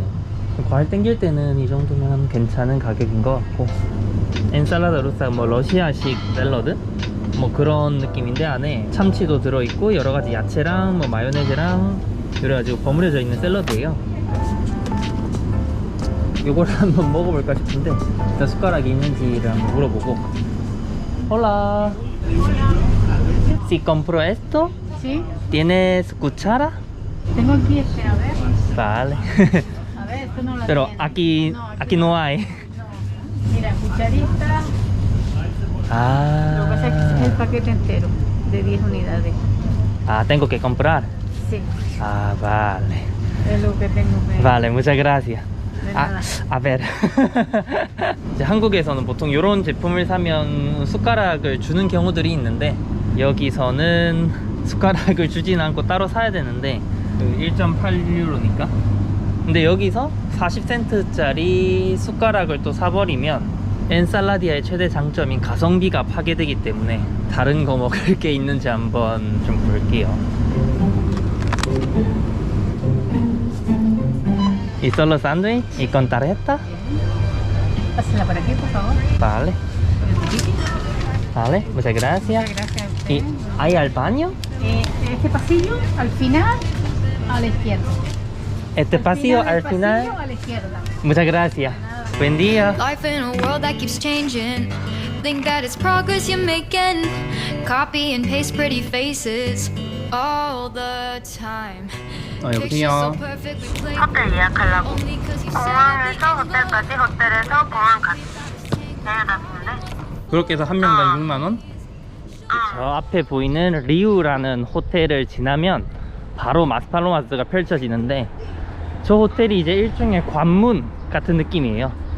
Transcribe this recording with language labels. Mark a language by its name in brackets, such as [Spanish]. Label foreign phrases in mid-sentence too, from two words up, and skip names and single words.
[Korean] 과일 땡길 때는 이 정도면 괜찮은 가격인 것 같고, [Spanish] ensalada rusa [Korean] 뭐 러시아식 샐러드? 뭐 그런 느낌인데, 안에 참치도 들어있고 여러가지 야채랑 뭐 마요네즈랑 그래가지고 버무려져 있는 샐러드예요. 요거를 한번 먹어볼까 싶은데, 일단 숟가락이 있는지를 한번 물어보고. [Spanish] Hola. Si compro esto, Sí, ¿tienes cuchara? tengo aquí este, a ver. Vale. A ver, esto no lo Pero tiene. aquí no hay. No. Mira, cucharita. Lo que pasa es que Ah. es el paquete entero de 10 unidades. Ah, tengo que comprar. Sí, Ah, vale. es lo que tengo que. Vale, muchas gracias. De 아, nada. a ver. [Korean] 이제 한국에서는 보통 이런 제품을 사면 숟가락을 주는 경우들이 있는데, 여기서는 숟가락을 주진 않고 따로 사야 되는데 1.8유로니까. 근데 여기서 40센트짜리 숟가락을 또 사버리면 엔살라디아의 최대 장점인 가성비가 파괴되기 때문에 다른 거 먹을 게 있는지 한번 좀 볼게요. [Spanish] ¿Y solo sándwich? ¿Y con tarjeta? Pásala por aquí, por favor. Vale. Vale, muchas gracias. Muchas gracias a usted. ¿Y hay al baño? Este pasillo, al final, a la izquierda. Este pasillo al del final. pasillo, a la izquierda. Muchas gracias. Buen día. [English] Life in a world that keeps changing. Think that it's progress you're making. Copy and paste pretty faces all the time. [Korean] 여보세요. 호텔 예약하려고. 공항에서 호텔까지, 호텔에서 공항까지. 내려놨는데. 그렇게 해서 한 명당 6만원? 저 앞에 보이는 리우라는 호텔을 지나면 바로 마스팔로마스가 펼쳐지는데, 저 호텔이 이제 일종의 관문 같은 느낌이에요.